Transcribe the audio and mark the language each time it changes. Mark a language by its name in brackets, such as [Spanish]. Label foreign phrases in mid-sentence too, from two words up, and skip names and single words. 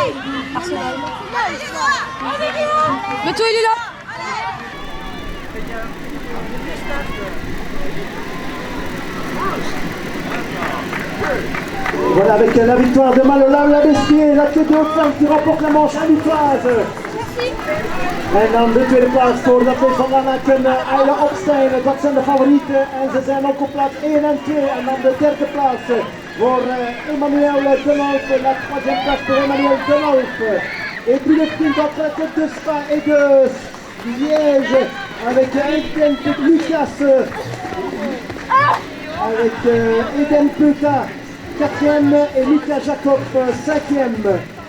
[French] Arsenal. Mais toi, il est là. Voilà, avec la victoire de Malola Labestier, l'athlète de Haute-Flank qui remporte la manche amistoise. [Dutch] En dan de tweede plaats voor de atleet van Lanaken, Ayla Opstein. Dat zijn de favorieten en ze zijn ook op plaats 1 en 2. En dan de derde plaats voor Emmanuel Denolf. [French] La troisième place pour Emmanuel Denolf. Et puis le sprint entre la tête de Spa et de Liège avec Lucas, avec Eden Peuta 4e et Lucas Jacob 5e.